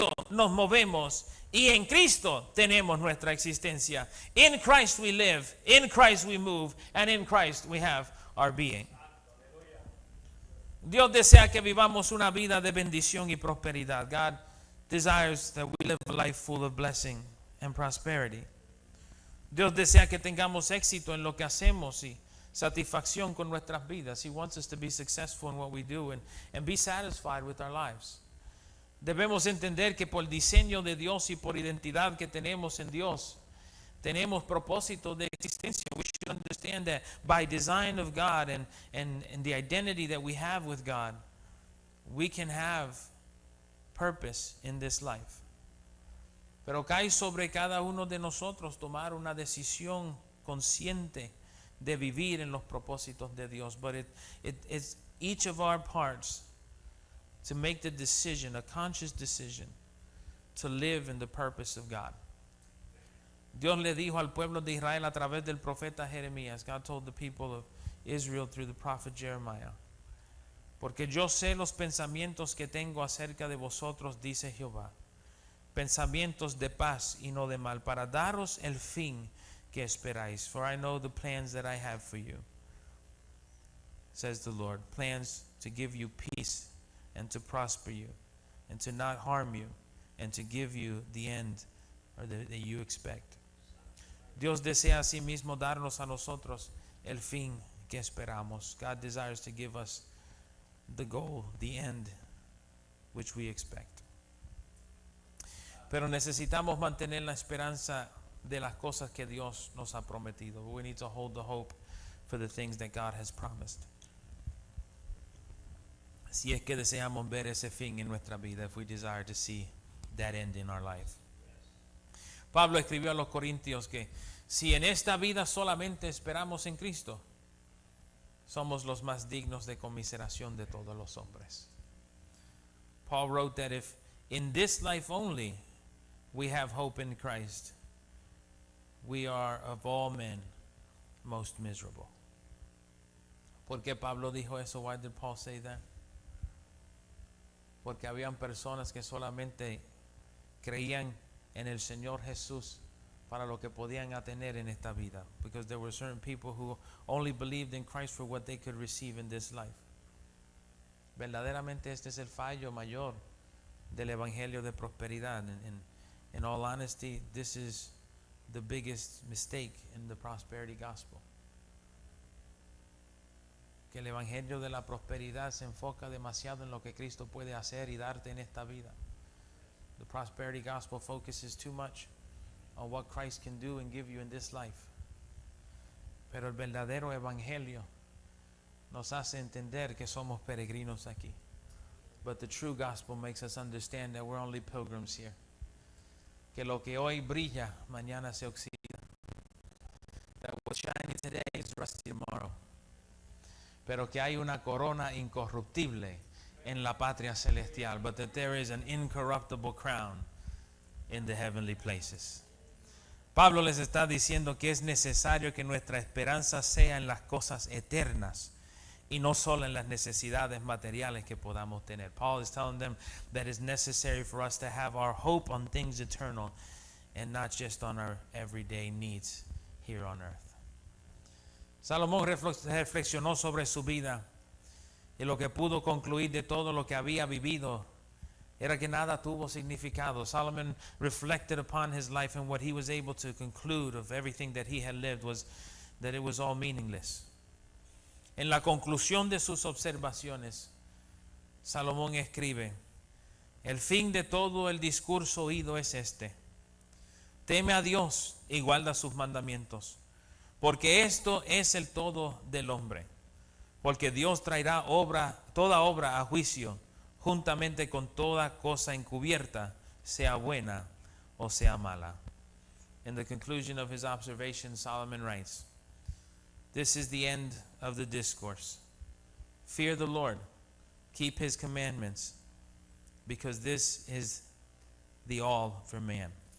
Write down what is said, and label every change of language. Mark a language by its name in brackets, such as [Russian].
[Spanish] nos movemos y en Cristo tenemos nuestra existencia. [English] In Christ we live, in Christ we move, and in Christ we have our being. [Spanish] Dios desea que vivamos una vida de bendición y prosperidad. [English] God desires that we live a life full of blessing and prosperity. [Spanish] Dios desea que tengamos éxito en lo que hacemos y satisfacción con nuestras vidas. [English] He wants us to be successful in what we do and be satisfied with our lives. [Spanish] Debemos entender que por diseño de Dios y por identidad que tenemos en Dios, tenemos propósito de existencia. [English] We should understand that by design of God and the identity that we have with God, we can have purpose in this life. [Spanish] Pero cae sobre cada uno de nosotros tomar una decisión consciente de vivir en los propósitos de Dios. [English] But it's each of our parts to make the decision, a conscious decision, to live in the purpose of God. [Spanish] Dios le dijo al pueblo de Israel a través del profeta Jeremías. [English] God told the people of Israel through the prophet Jeremiah. [Spanish] Porque yo sé los pensamientos que tengo acerca de vosotros, dice Jehová. Pensamientos de paz y no de mal, para daros el fin que esperáis. [English] For I know the plans that I have for you, says the Lord. Plans to give you peace and to prosper you and to not harm you and to give you the end or that you expect. [Spanish] Dios desea asimismo darnos a nosotros el fin que esperamos. [English] God desires to give us the goal, the end, which we expect. [Spanish] Pero necesitamos mantener la esperanza de las cosas que Dios nos ha prometido. [English] We need to hold the hope for the things that God has promised. [Spanish] Si es que deseamos ver ese fin en nuestra vida, [English] if we desire to see that end in our life. [Spanish] Pablo escribió a los Corintios que si en esta vida solamente esperamos en Cristo, somos los más dignos de conmiseración de todos los hombres. [English] Paul wrote that if in this life only we have hope in Christ, we are of all men most miserable. [Spanish] ¿Por qué Pablo dijo eso? [English] Why did Paul say that? [Spanish] Porque habían personas que solamente creían en el Señor Jesús para lo que podían tener en esta vida. [English] Because there were certain people who only believed in Christ for what they could receive in this life. [Spanish] Verdaderamente este es el fallo mayor del evangelio de prosperidad. [English] In all honesty, this is the biggest mistake in the prosperity gospel. [Spanish] Que el evangelio de la prosperidad se enfoca demasiado en lo que Cristo puede hacer y darte en esta vida. [English] The prosperity gospel focuses too much on what Christ can do and give you in this life. [Spanish] Pero el verdadero evangelio nos hace entender que somos peregrinos aquí. [English] But the true gospel makes us understand that we're only pilgrims here. [Spanish] Que lo que hoy brilla, mañana se oxida. [English] That what's shiny today is rusty tomorrow. [Spanish] Pero que hay una corona incorruptible en la patria celestial, [English] but that there is an incorruptible crown in the heavenly places. [Spanish] Pablo les está diciendo que es necesario que nuestra esperanza sea en las cosas eternas y no solo en las necesidades materiales que podamos tener. [English] Paul is telling them that it's necessary for us to have our hope on things eternal and not just on our everyday needs here on earth. [Spanish] Salomón reflexionó sobre su vida y lo que pudo concluir de todo lo que había vivido era que nada tuvo significado. [English] Solomon reflected upon his life, and what he was able to conclude of everything that he had lived was that it was all meaningless. [Spanish] En la conclusión de sus observaciones, Salomón escribe: el fin de todo el discurso oído es este: teme a Dios y guarda sus mandamientos, porque esto es el todo del hombre. Porque Dios traerá toda obra a juicio, juntamente con toda cosa encubierta, sea buena o sea mala. [English] In the conclusion of his observation, Solomon writes, this is the end of the discourse. Fear the Lord, keep his commandments, because this is the all for man.